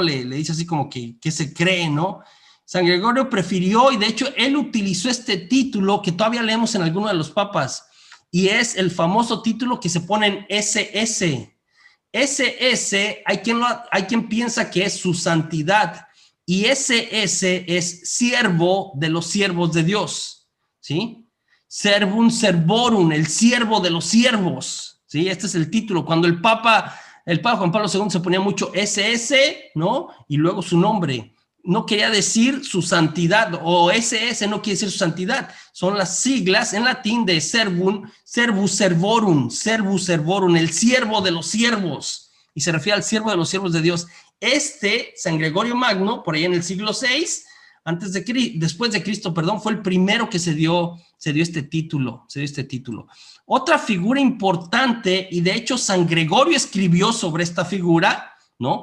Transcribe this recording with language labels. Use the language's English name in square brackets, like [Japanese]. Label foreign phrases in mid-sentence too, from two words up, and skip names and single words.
[Spanish] Le dice así como que se cree, ¿no? San Gregorio prefirió, y de hecho él utilizó este título que todavía leemos en alguno de los papas, y es el famoso título que se pone en SS. SS, hay quien piensa que es su santidad, y SS es siervo de los siervos de Dios, ¿sí? [Latin] Servum servorum, [Spanish] el siervo de los siervos, ¿sí? Este es el título. Cuando el Papa Juan Pablo II se ponía mucho SS, ¿no? Y luego su nombre. No quería decir su santidad, o SS no quiere decir su santidad. Son las siglas en latín de [Latin] servum, servus servorum, [Spanish] el siervo de los siervos. Y se refiere al siervo de los siervos de Dios. San Gregorio Magno, por ahí en el siglo VI, después de Cristo, perdón, fue el primero que se dio este título, Otra figura importante, y de hecho San Gregorio escribió sobre esta figura, ¿no?